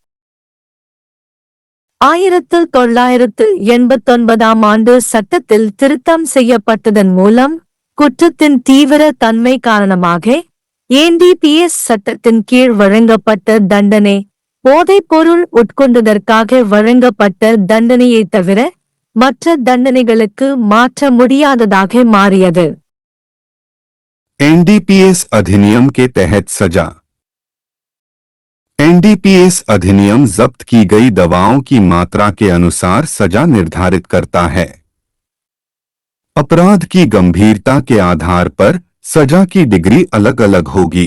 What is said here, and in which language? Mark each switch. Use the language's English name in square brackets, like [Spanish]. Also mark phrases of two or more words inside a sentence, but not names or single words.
[Tamil] 1989 ஆண்டு சட்டத்தில் திருத்தம் செய்யப்பட்டதன் மூலம் குற்றத்தின் தீவிர தன்மை காரணமாக NDPS சட்டத்தின் கீழ் வழங்கப்பட்ட தண்டனை போதைப்பொருள் உட்கொண்டதற்காக வழங்கப்பட்ட தண்டனையை தவிர மற்ற தண்டனைகளுக்கு மாற்ற முடியாததாக மாறியது. [Hindi] NDPS अधिनियम के तहत सजा। NDPS अधिनियम जब्त की गई दवाओं की मात्रा के अनुसार सजा निर्धारित करता है। अपराध की गंभीरता के आधार पर सजा की डिग्री अलग अलग होगी।